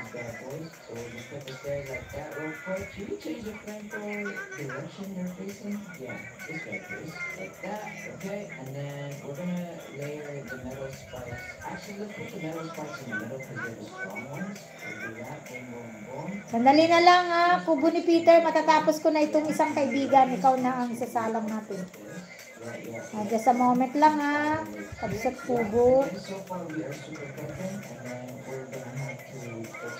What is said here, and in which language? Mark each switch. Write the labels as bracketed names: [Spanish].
[English] So just put the stairs like that real quick. Should we change the flamethrower direction they're facing? Yeah, this way please. Like that, okay? And then we're gonna layer the metal spikes. Actually, let's put the metal spikes in the middle because they're the strong ones. We'll do that, boom, boom, boom. [Filipino] Sandali na lang ha. Kubo ni Peter, matatapos ko na itong isang kaibigan. Ikaw na ang sasalang natin. [English] Just a moment [Filipino] lang ha. [English] Kabsat Kubo. So far we are super pregnant and then we're gonna have to fix